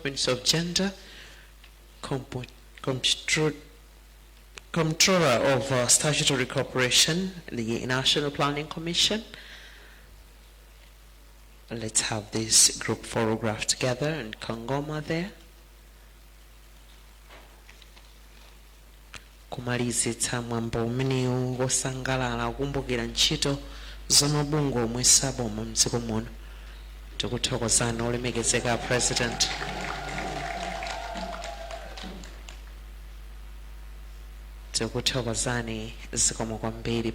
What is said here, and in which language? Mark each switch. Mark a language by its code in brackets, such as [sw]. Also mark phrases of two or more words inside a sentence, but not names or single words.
[en] Minister of Gender, Comptroller of Statutory Corporation, the National Planning Commission. Let's have this group photograph together and Kongoma there. [ny] Kumalizitsa mwambo umenewu wosangalala akumbukira ntchito zomabungwe omwe saboma m'dziko muno. Tikuthokozani olemekezeka President. Tikuthokozani zikomo kwambiri.